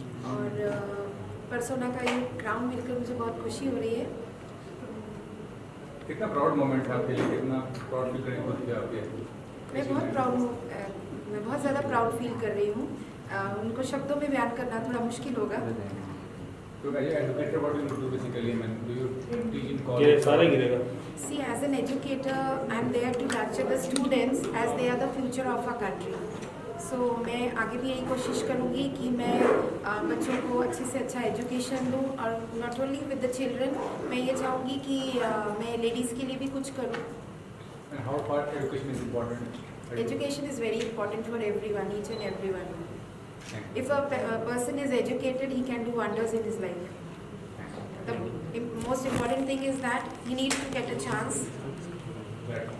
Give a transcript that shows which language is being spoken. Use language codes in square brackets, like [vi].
[hi] और परसोना का ये क्राउन मिलकर मुझे बहुत खुशी हो रही है। कितना प्राउड मोमेंट है आपके लिए, कितना प्राउड फील करेंगे खुद पे आपके? मैं बहुत प्राउड हूँ, मैं बहुत ज़्यादा प्राउड फील कर रही हूँ। उनको शब्दों में बयान करना थोड़ा मुश्किल होगा। [en] So as an educator, what do you do basically? I mean, do you teach in [hi] ये [en] college? [hi] सारा गिरेगा. [en] See, as an educator, I am there to nurture the students as they are the future of our country. [hi] So मैं आगे भी यही कोशिश करूँगी कि मैं बच्चों को अच्छे से अच्छा एजुकेशन दूँ और [en] not only with the children, [hi] मैं ये चाहूँगी कि मैं लेडीज़ के लिए भी कुछ करूँ। [en] And how far education is important? Education is very important for everyone, each and everyone. Thank you. If a person is educated, he can do wonders in his life. The most important thing is that he needs to get a chance Right.